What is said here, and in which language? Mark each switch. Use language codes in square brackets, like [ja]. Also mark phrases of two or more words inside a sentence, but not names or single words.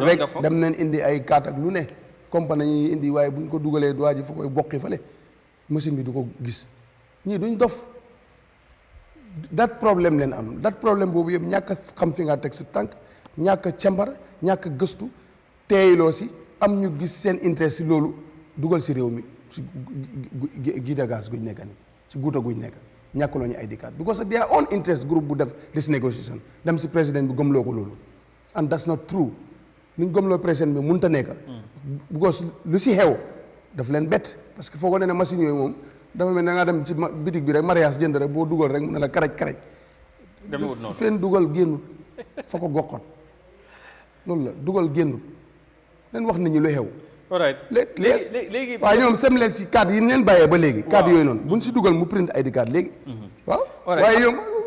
[wo] rek dem nañ indi ay kaat ak lu ne compagnie yi indi waaye buñ ko dugalee doit ji fa koy bokki fale machine bi du ko gis ñii duñ dof dat problème leen am dat problème boobu yëpp ñàkk a xam fi nga teg sa tànk ñàkk a càmbar ñàkk a gëstu teeyiloo si am ñu gis seen intérêt si loolu dugal si réew mi si guida gaz guñ nekka ni si guuta guñ nekka ñàkkuloo ñu [en] ID card because of their own interest [wo] groupe bu def [en] this negotiation [wo] dem si président bi gëmloo ko loolu [en] and that's not true [wo] nuñ gëmloo président bi mënut a nekk because lu si xew daf leen bett [fr] parce que [wo] foogoo ne machine yooyu moom dafa mel ne nga dem ci bitig bi rek mariage jënd rek boo dugal rek mu ne la karaj fenn dugal génnut fa ko goxot loolu la dugal génnut leen wax nit ñi lu xew léegi waaye ñoom sem leen si carte yi leen bàyyee ba léegi carte yooyu noonu buñ si dugal mu [en] print ID card [wo] léegi waaw waaye yow